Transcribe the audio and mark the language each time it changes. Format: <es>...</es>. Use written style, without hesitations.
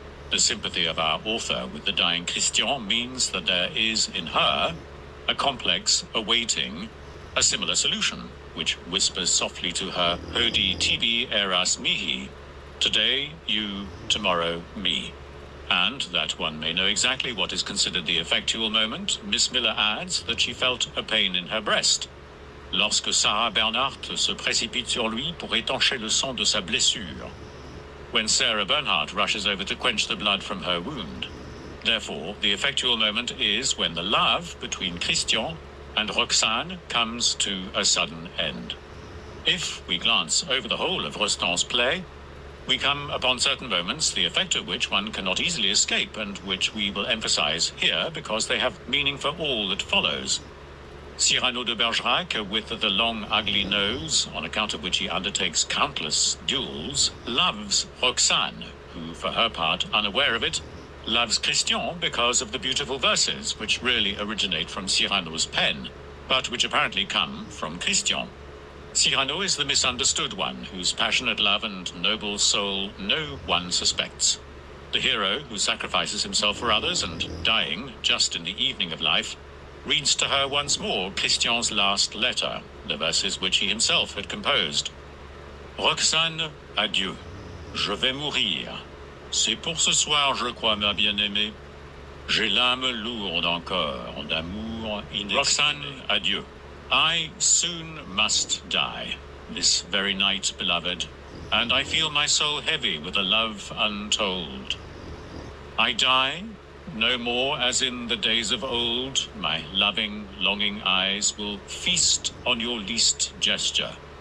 <en>The sympathy of our author with the dying Christian means that there is in her a complex awaiting a similar solution, which whispers softly to her,</en> <la>Hodi tibi eras mihi,</la> <en>today you, tomorrow me. And that one may know exactly what is considered the effectual moment, Miss Miller adds that she felt a pain in her breast.</en> <fr>Lorsque Sarah Bernhardt se précipite sur lui pour étancher le sang de sa blessure.</fr> <en>When Sarah Bernhardt rushes over to quench the blood from her wound. Therefore, the effectual moment is when the love between Christian and Roxane comes to a sudden end. If we glance over the whole of Rostand's play, we come upon certain moments, the effect of which one cannot easily escape, and which we will emphasize here because they have meaning for all that follows. Cyrano de Bergerac, with the long, ugly nose, on account of which he undertakes countless duels, loves Roxane, who, for her part, unaware of it, loves Christian because of the beautiful verses, which really originate from Cyrano's pen, but which apparently come from Christian. Cyrano is the misunderstood one, whose passionate love and noble soul no one suspects. The hero, who sacrifices himself for others and, dying just in the evening of life, reads to her once more Christian's last letter, the verses which he himself had composed.</en> <fr>Roxane, adieu. Je vais mourir. C'est pour ce soir, je crois, ma bien-aimée. J'ai l'âme lourde encore d'amour inexprimé. Roxane, adieu.</fr> <en>I soon must die, this very night, beloved, and I feel my soul heavy with a love untold. I die, no more as in the days of old, my loving, longing eyes will feast on your least gesture.</en>